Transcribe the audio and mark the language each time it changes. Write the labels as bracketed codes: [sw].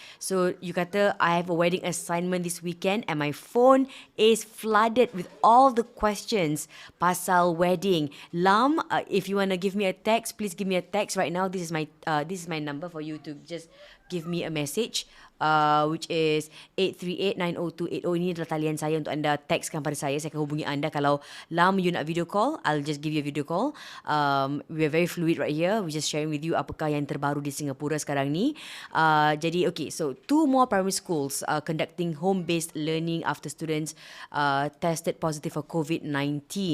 [en] So you kata, I have a wedding assignment this weekend and my phone is flooded with all the questions pasal wedding. Lam, if you want to give me a text, please give me a text right now. This is my number for you to just give me a message. Which is 838-90280. [ms] Ini adalah talian saya untuk anda textkan pada saya. Saya akan hubungi anda. Kalau Lam you nak [en] video call, I'll just give you a video call. We are very fluid right here. We just sharing with you [ms] apakah yang terbaru di Singapura sekarang ni. [en] Jadi okay, so 2 more primary schools conducting home-based learning after students tested positive for COVID-19.